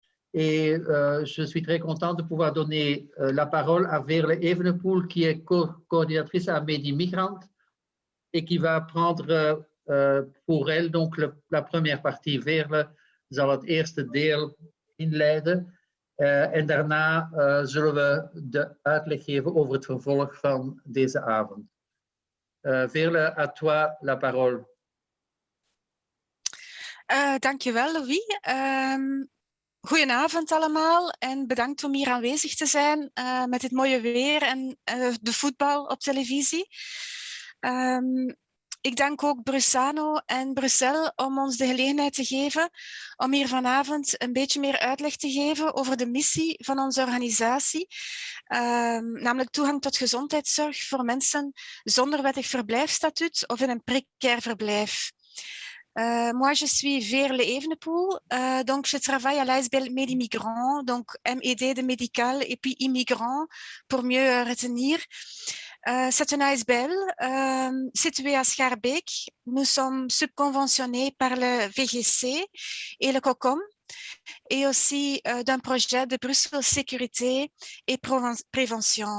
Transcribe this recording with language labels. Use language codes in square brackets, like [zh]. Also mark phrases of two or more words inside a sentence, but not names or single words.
[fr] Et je suis très content de pouvoir donner la parole à Veerle Evenepoel, qui est coordinatrice à Medi Migrant et qui va prendre pour elle donc la première partie. [nl] Veerle zal het eerste deel inleiden. En daarna zullen we de uitleg geven over het vervolg van deze avond. Veerle, [fr] à toi la parole. [nl] Dankjewel, Louis. Goedenavond allemaal en bedankt om hier aanwezig te zijn met dit mooie weer en de voetbal op televisie. Ik dank ook Brusano en Bruxelles om ons de gelegenheid te geven om hier vanavond een beetje meer uitleg te geven over de missie van onze organisatie, namelijk toegang tot gezondheidszorg voor mensen zonder wettig verblijfsstatuut of in een precair verblijf. [fr] Moi, je suis Veerle Evenepoel, donc je travaille à l'ASBL Medi Migrant, donc MED de médical et puis immigrant pour mieux retenir. C'est une ASBL située à Schaerbeek. Nous sommes subconventionnés par le VGC et le COCOM et aussi d'un projet de Bruxelles Sécurité et Prévention.